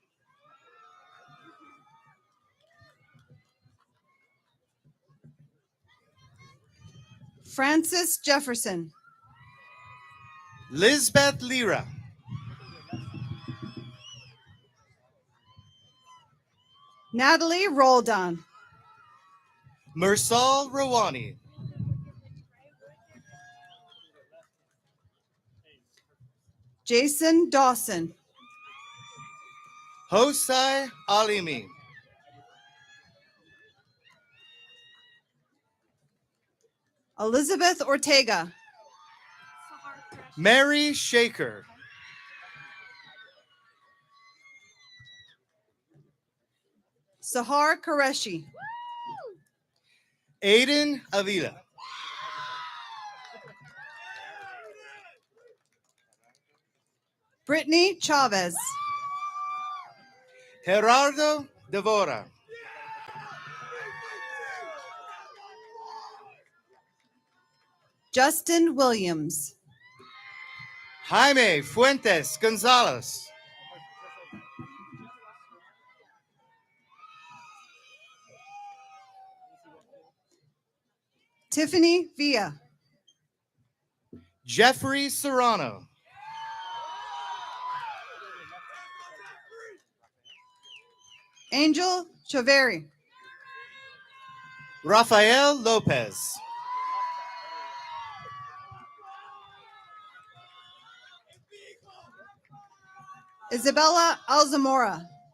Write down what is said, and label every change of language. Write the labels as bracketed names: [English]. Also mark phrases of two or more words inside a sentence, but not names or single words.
[English] Francis Jefferson. Lisbeth Lira. Natalie Roldan. Mursal Rawani. Jason Dawson. Hosai Alimi. Elizabeth Ortega. Mary Shaker. Sahar Qureshi. Aiden Avila. Brittany Chavez. Gerardo Devora. Justin Williams. Jaime Fuentes Gonzalez. Tiffany Villa. Jeffrey Serrano. Angel Chaveri. Rafael Lopez. Isabella Alzamora.